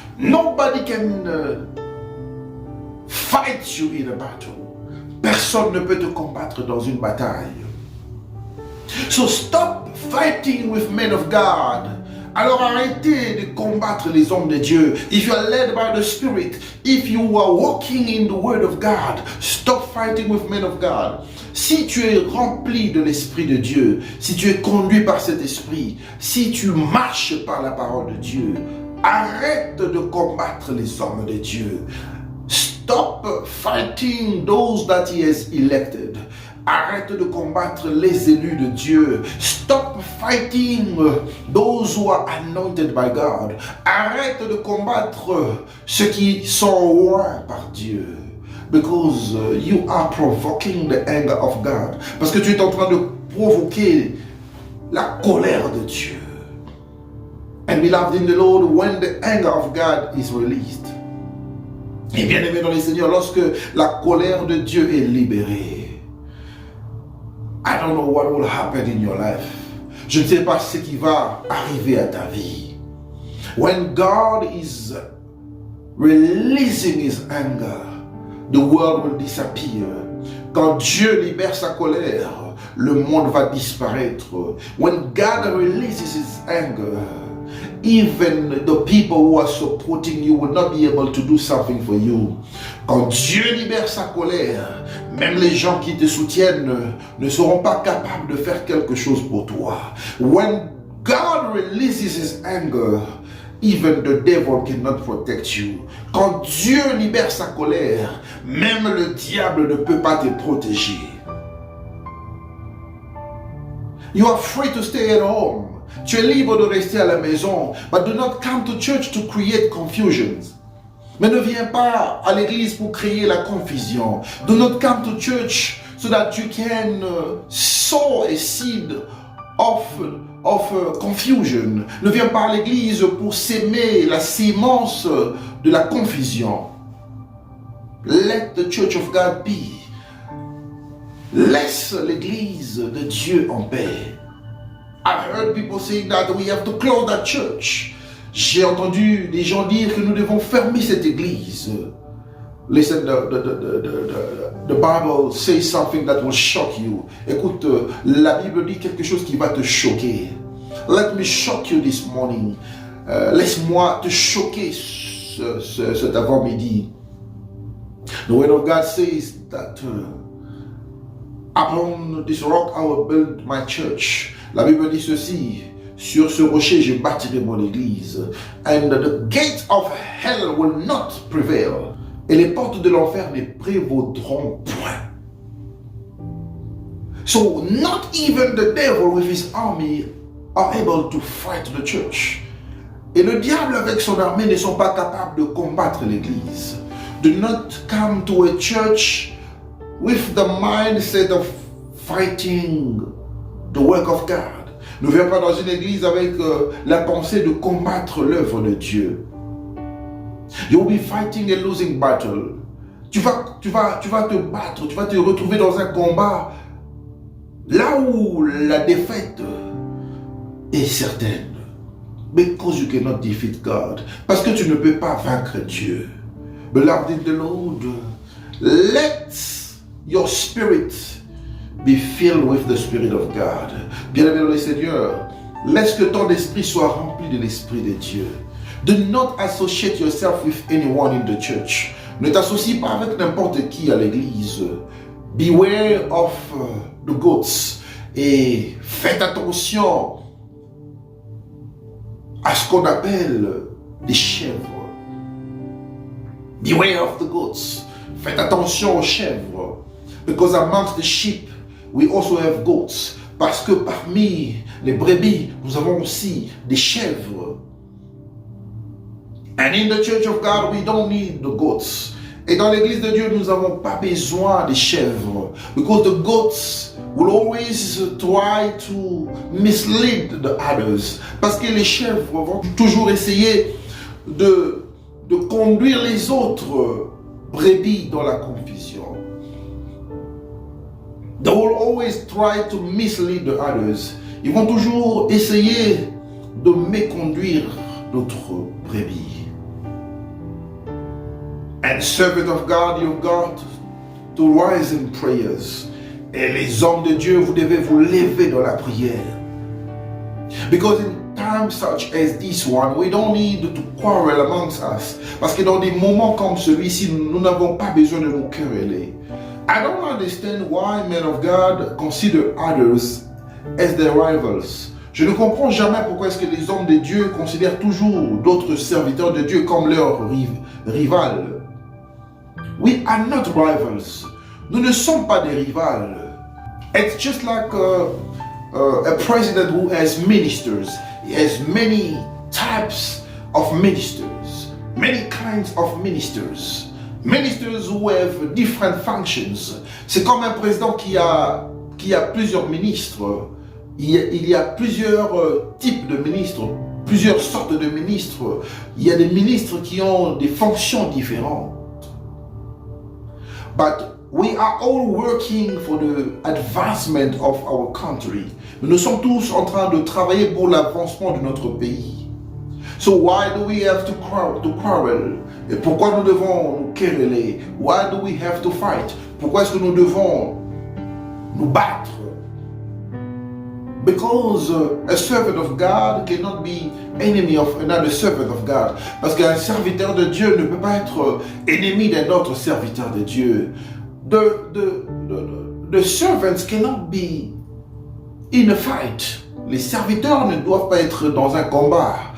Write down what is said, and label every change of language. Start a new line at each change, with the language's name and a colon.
English: Nobody can fight you in a battle.
French: Personne ne peut te combattre dans une bataille.
English: So stop fighting with men of God.
French: Alors arrêtez de combattre les hommes de Dieu.
English: If you are led by the Spirit, if you are walking in the Word of God, stop fighting with men of God.
French: Si tu es rempli de l'Esprit de Dieu, si tu es conduit par cet Esprit, si tu marches par la parole de Dieu, arrête de combattre les hommes de Dieu.
English: Stop fighting those that He has elected.
French: Arrête de combattre les élus de Dieu.
English: Stop fighting those who are anointed by God.
French: Arrête de combattre ceux qui sont oints par Dieu.
English: Because you are provoking the anger of God.
French: Parce que tu es en train de provoquer la colère de Dieu.
English: And beloved in the Lord, when the anger of God is released,
French: et bien aimé dans les Seigneurs, lorsque la colère de Dieu est libérée,
English: I don't know what will happen in your life.
French: Je ne sais pas ce qui va arriver à ta vie.
English: When God is releasing His anger, the world will disappear.
French: Quand Dieu libère sa colère, le monde va disparaître.
English: When God releases His anger, even the people who are supporting you will not be able to do something for you.
French: Quand Dieu libère sa colère, même les gens qui te soutiennent ne seront pas capables de faire quelque chose pour toi.
English: When God releases His anger, even the devil cannot protect you.
French: Quand Dieu libère sa colère, même le diable ne peut pas te protéger.
English: You are free to stay at home.
French: Tu es libre de rester à la maison,
English: but do not come to church to create confusions.
French: Mais ne viens pas à l'église pour créer la confusion.
English: Do not come to church so that you can sow a seed of confusion.
French: Ne viens pas à l'église pour s'aimer la sémence de la confusion.
English: Let the church of God be.
French: Laisse l'église de Dieu en paix.
English: I've heard people saying that we have to close that church.
French: J'ai entendu des gens dire que nous devons fermer cette église.
English: Listen, the Bible says something that will shock you.
French: Écoute, la Bible dit quelque chose qui va te choquer.
English: Let me shock you this morning.
French: Laisse-moi te choquer cet avant-midi.
English: The word of God says that upon this rock I will build my church.
French: La Bible dit ceci: sur ce rocher je bâtirai mon église.
English: And the gates of hell will not prevail.
French: Et les portes de l'enfer ne prévaudront point.
English: So not even the devil with his army are able to fight the church.
French: Et le diable avec son armée ne sont pas capables de combattre l'église.
English: Do not come to a church with the mindset of fighting the work of God.
French: Ne viens pas dans une église avec la pensée de combattre l'œuvre de Dieu.
English: You will be fighting a losing battle.
French: Tu vas te battre, tu vas te retrouver dans un combat là où la défaite est certaine.
English: Because you cannot defeat God.
French: Parce que tu ne peux pas vaincre Dieu.
English: Beloved in the Lord, let your spirit be filled with the Spirit of God.
French: Bien-aimé dans le Seigneur, laisse que ton esprit soit rempli de l'Esprit de Dieu.
English: Do not associate yourself with anyone in the church.
French: Ne t'associe pas avec n'importe qui à l'église.
English: Beware of the goats.
French: Et faites attention à ce qu'on appelle des chèvres.
English: Beware of the goats.
French: Faites attention aux chèvres.
English: Because amongst the sheep, we also have goats.
French: Parce que parmi les brebis, nous avons aussi des chèvres.
English: And in the church of God, we don't need the goats.
French: Et dans l'église de Dieu, nous n'avons pas besoin des chèvres.
English: Because the goats will always try to mislead the others.
French: Parce que les chèvres vont toujours essayer de conduire les autres brebis dans la confusion.
English: They will always try to mislead the others.
French: Ils vont toujours essayer de méconduire d'autres brebis.
English: And servant of God, you've got to rise in prayers.
French: Et les hommes de Dieu, vous devez vous lever dans la prière.
English: Because in times such as this one, we don't need to quarrel amongst us.
French: Parce que dans des moments comme celui-ci, nous n'avons pas besoin de nous quereller.
English: I don't understand why men of God consider others as their rivals.
French: Je ne comprends jamais pourquoi est-ce que les hommes de Dieu considèrent toujours d'autres serviteurs de Dieu comme leurs rivales.
English: We are not rivals.
French: Nous ne sommes pas des rivales.
English: It's just like a president who has ministers. He has many types of ministers, many kinds of ministers. Ministers who have different functions.
French: C'est comme un président qui a plusieurs ministres. Il y a plusieurs types de ministres, plusieurs sortes de ministres. Il y a des ministres qui ont des fonctions différentes.
English: But we are all working for the advancement of our country.
French: Nous sommes tous en train de travailler pour l'avancement de notre pays.
English: So why do we have to quarrel?
French: Et pourquoi nous devons nous quereller?
English: Why do we have to fight?
French: Pourquoi est-ce que nous devons nous battre?
English: Because a servant of God cannot be enemy of another servant of God.
French: Parce qu'un serviteur de Dieu ne peut pas être ennemi d'un autre serviteur de Dieu.
English: The servants cannot be in a fight.
French: Les serviteurs ne doivent pas être dans un combat.